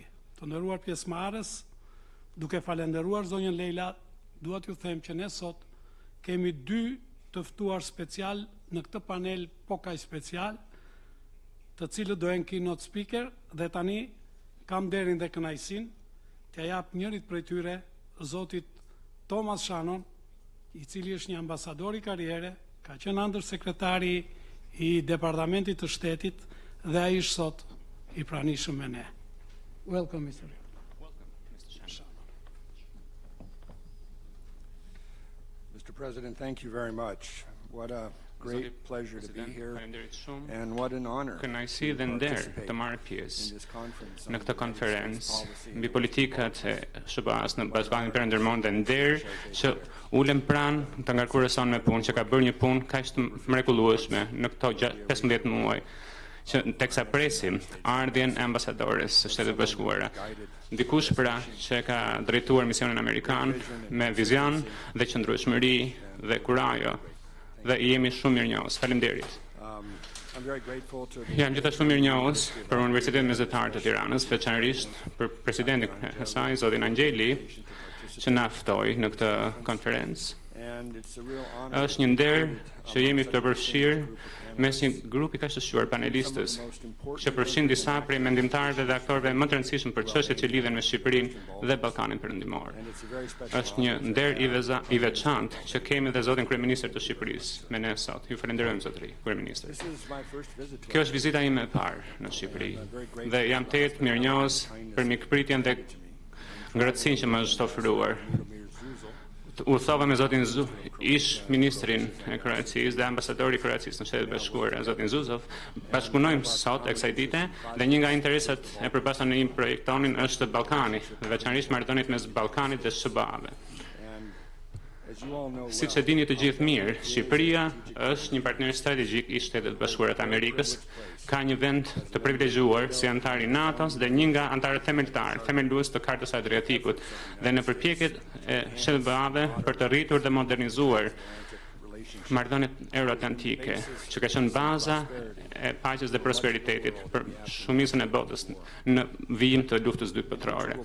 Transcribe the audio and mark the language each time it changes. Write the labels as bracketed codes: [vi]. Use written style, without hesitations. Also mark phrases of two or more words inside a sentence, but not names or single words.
[sq] Të nderuar pjesëmarrës, duke falenderuar zonjën Leyla, dua t'ju them që ne sot kemi 2 të ftuar special në këtë panel po kaq special, të cilët do jenë [en] keynote speaker, [sq] dhe tani kam nderin dhe kënaqësinë t'ia jap njërit prej tyre, zotit Thomas Shannon, i cili është një ambasador i karriere, ka qenë ndërsekretari i Departamentit të Shtetit dhe ai është sot i pranishëm me ne. [en] Welcome, Mr. Mr. President, thank you very much. What a great pleasure to be here and what an honor [sq] kënaqësi dhe nder të marrë [en] in [sq] pjesë [en] this conference [sq] në këtë konferencë mbi politikat e SHBA-s në Ballkanin Perëndimor dhe nder që ulem pranë të ngarkurës sonë me punë, që ka bërë një punë kaq të mrekullueshme në këto 15 muaj, që teksa presim ardhjen e ambasadores së Shtetet Bashkuara. Dikush pra që ka drejtuar misionin amerikan me vizion dhe qëndrueshmëri dhe kurajo, dhe jemi shumë mirënjohës. Faleminderit. [en] I'm very grateful to [sq] Jam gjithashtu mirënjohës për Universitetin Mesatar të Tiranës, veçanërisht për presidentin e saj, zotin Angjeli, që na ftoi në këtë konferencë. [en] and it's a real honor [sq] Është një nder që jemi të përfshirë mes një grupi kaq të shquar panelistës, që përfshin disa prej mendimtarëve dhe aktorëve më të rëndësishëm për çështjet që lidhen me Shqipërinë dhe Ballkanin Perëndimor. Është një nder i veçantë që kemi dhe zotin kryeministër të Shqipërisë me ne sot. Ju falenderojmë zotëri kryeministër. [en] This is my first visit to [sq] Kjo është vizita ime e parë në Shqipëri dhe jam tetë mirënjohës për mikpritjen dhe ngrohtësinë që më është ofruar. Udhëtova me zotin ish ministrin e Kroacisë dhe ambasadori i Kroacisë në Shtetet Bashkuara, zotin Zuzov. Bashkunojmë sot e kësaj dite dhe një nga interesat e përbashkëta në një projekt tonin është Ballkani, dhe veçanërisht marrëdhëniet mes Ballkanit dhe SHBA-ve. [en] and as you all know [sq] Siç e dini të gjithë mirë, Shqipëria është një partner strategjik i Shtetet Bashkuara të Amerikës, ka një vend të privilegjuar si antar i NATO-s dhe një nga antarët themelues të Kartës së Adriatikut, dhe në përpjekjet e SHBA-ve për të rritur dhe modernizuar marrëdhëniet euroatlantike, që ka qenë baza e paqes dhe prosperitetit për shumicën e botës në vijim të luftës dytë botërore.